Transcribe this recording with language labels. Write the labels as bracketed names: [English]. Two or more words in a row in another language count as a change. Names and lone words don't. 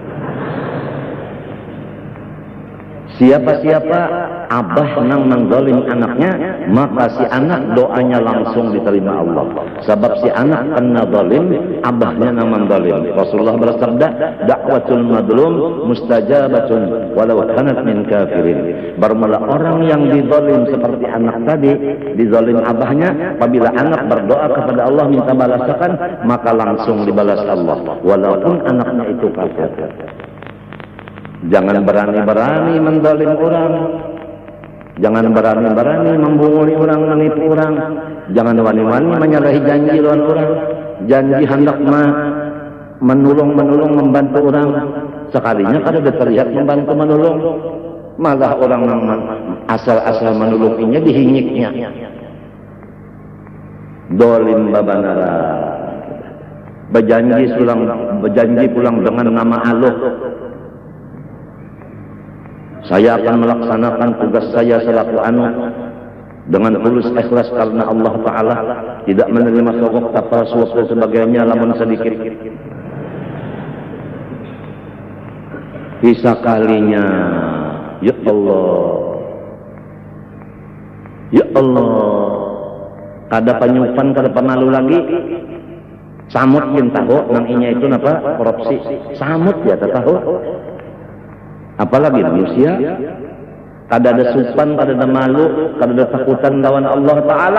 [Banjar] Siapa-siapa abah nang mengzalim anaknya, maka si anak doanya langsung diterima Allah. Sebab si anak kena zalim, abahnya nang mengzalim. [Indonesian] Rasulullah bersabda, [Arabic] دعوة المظلوم مستجابة ولو كانت من كافرين. [Indonesian] Bermula orang yang dizalim seperti anak tadi, dizalim abahnya, apabila anak berdoa kepada Allah minta balasan, maka langsung dibalas Allah, walaupun anaknya itu kafir. Jangan berani-berani menzalim orang. Jangan berani-berani membunguli orang, menipu orang. [Banjar] Jangan wani-wani menyalahi janji orang. [Indonesian] Janji hendak menolong, membantu orang. [Banjar] Sekalinya kada terlihat membantu menolong. Malah orang asal-asal menolonginya dihingiknya. Dolim babanara. [Indonesian] Berjanji pulang dengan nama Allah. Saya akan melaksanakan tugas saya selaku anak dengan tulus ikhlas karena Allah Ta'ala, tidak menerima sogok, tapal, suap dan sebagainya lamun sedikit. [Banjar] Bisa kalinya, ya Allah, kada penyupan, kada penalu lagi. Samut yang tahu, nang inya itu apa? Korupsi. Samut ya tahu. Apalagi manusia, kada ada supan, kada ada malu, kada ada takutan lawan Allah Ta'ala.